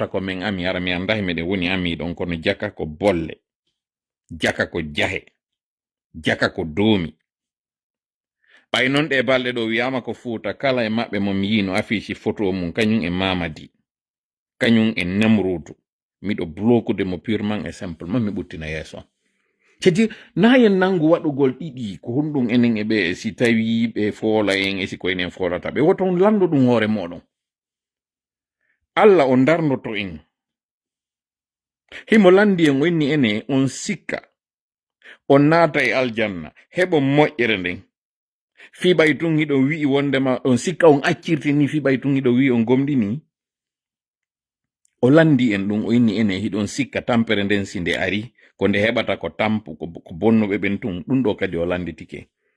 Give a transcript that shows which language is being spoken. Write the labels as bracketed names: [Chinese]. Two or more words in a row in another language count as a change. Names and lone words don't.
[Fula] ko min ami ara mi andahi meɗen woni ami ɗon kono jaka ko bolle jaka ko jahe jaka ko doomi ɓay non ɗe balɗe ɗo wiyama ko Fuuta kala e maɓɓe mo mi yino affiche photo mum kañum e Mamadi kañum e Namrudu miɗo blokude mo [French] purement et simplement [Fula] mi ɓuttina yeeso c'est-à-dire nayen nangu waɗugol ɗiɗi ko honɗum enen e ɓe si tawi ɓe foola en e si ko enen foolata ɓe woton landu ɗum hoore moɗon Allah o darnoto en himo landi en o inni ene on sikka on naata e aljanna heɓo moƴƴere nden fiɓay tun hiɗo wi'i wondema on sikka on accirtini fiɓay tun hiɗo wi'i on gomɗini o landi en ɗum o inni ene hiɗon sikka tampere nden si nde ari ko nde heɓata ko tampu ko bonnuɓe ɓen tun ɗum ɗo kadi o landitike